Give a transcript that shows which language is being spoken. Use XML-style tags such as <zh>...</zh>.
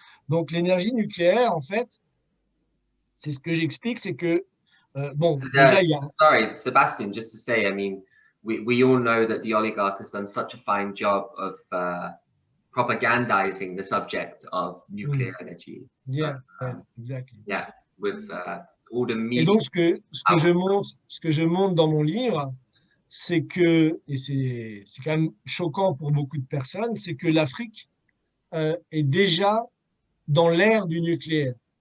<fr>Donc l'énergie nucléaire, en fait, c'est ce que j'explique, c'est que déjà, il y a...</fr> <en>Sorry, Sebastian, just to say, I mean, we all know that the oligarch has done such a fine job of propagandizing the subject of nuclear energy. Yeah, exactly. Yeah, with all the media.</en> <fr>Et donc, ce que je montre dans mon livre, c'est que, et c'est quand même choquant pour beaucoup de personnes, c'est que l'Afrique est déjà dans l'ère du nucléaire.</fr>